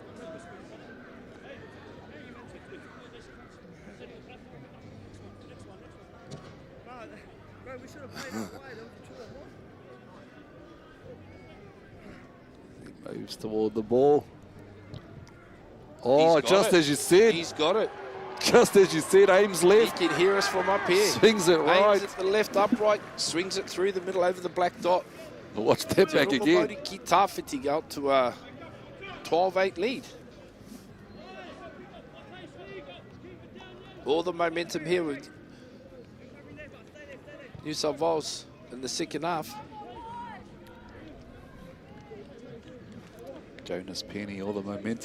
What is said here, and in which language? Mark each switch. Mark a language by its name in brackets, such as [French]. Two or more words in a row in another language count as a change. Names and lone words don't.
[English] He moves toward the ball. Oh, just as you said. He's got it. Just as you said, aims left. He can hear us from up here. Swings it right. Aims at the left upright, swings it through the middle over the black dot. Watch that back again. Maori ki tāwhiti out to a 12-8 lead. All the momentum here with New South Wales in the second half. Jonas Penny, all the momentum.